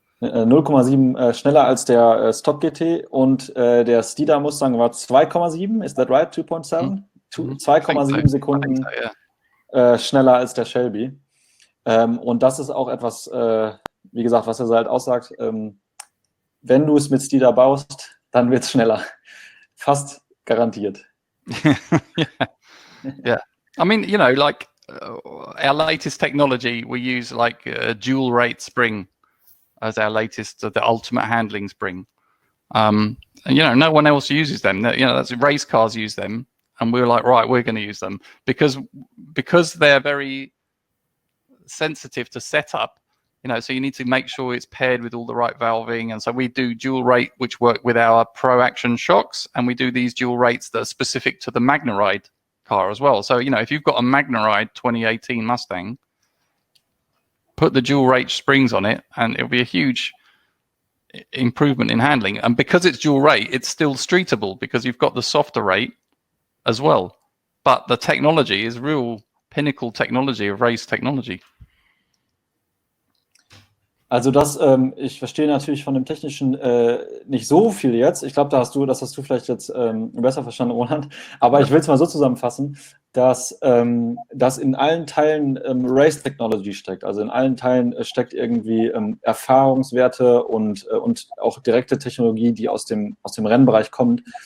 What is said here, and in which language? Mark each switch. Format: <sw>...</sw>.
<de>0,7 schneller als der Stock GT, und der Steeda Mustang war 2,7.</de> <en>Is that right? 2.7?</en> <de>2,7 Sekunden schneller als der Shelby. Und das ist auch etwas, wie gesagt, was er halt aussagt. Wenn du es mit Steeda baust, dann wird es schneller. Fast garantiert.</de> <en>Yeah. I mean, like our latest technology, we use like a dual rate spring as our latest, the ultimate handling spring. And, no one else uses them. That's race cars use them. And we were like, right, we're going to use them because they're very sensitive to setup. So you need to make sure it's paired with all the right valving. And so we do dual rate, which work with our Pro Action shocks. And we do these dual rates that are specific to the MagnaRide car as well. So, if you've got a MagnaRide 2018 Mustang, put the dual rate springs on it and it'll be a huge improvement in handling. And because it's dual rate, it's still streetable because you've got the softer rate as well. But the technology is real pinnacle technology of race technology.</en> <de>Also ich verstehe natürlich von dem Technischen nicht so viel jetzt. Ich glaube, das hast du vielleicht jetzt besser verstanden, Roland. Aber ich will es mal so zusammenfassen, dass in allen Teilen Race Technology steckt. Also in allen Teilen steckt irgendwie Erfahrungswerte und auch direkte Technologie, die aus dem Rennbereich kommt.</de>